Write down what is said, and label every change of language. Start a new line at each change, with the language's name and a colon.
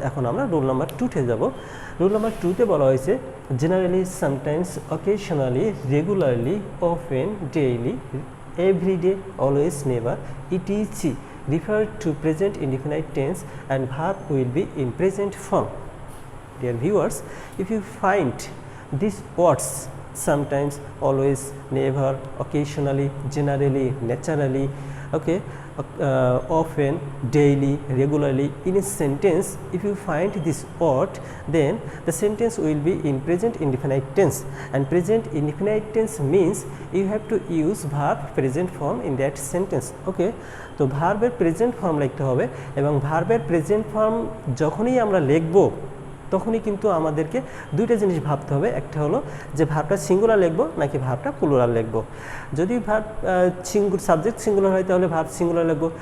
Bangla: এখন আমরা rule number 2-তে যাব। রুল নাম্বার 2-তে বলা হয়েছে
English: Generally, sometimes, occasionally, regularly, often, daily, everyday, always, never, ETC refer to present indefinite tense and verb will be in present form. Dear viewers, if you find these words sometimes, always, never, occasionally, generally, naturally, okay, often, daily, regularly in a sentence, if you find this word, then the sentence will be in present indefinite tense, and present indefinite tense means you have to use verb present form in that sentence.
Bangla: Okay, তো ভার্বের present form লিখতে হবে, এবং ভার্বের present form যখনই আমরা লিখব তখনই কিন্তু আমাদেরকে দুইটা জিনিস ভাবতে হবে। একটা হলো যে ভার্বটা সিঙ্গুলার লিখব নাকি ভার্বটা প্লুরাল লিখব। যদি ভার্ব সাবজেক্ট সিঙ্গুলার হয় তাহলে ভার্ব সিঙ্গুলার লিখব।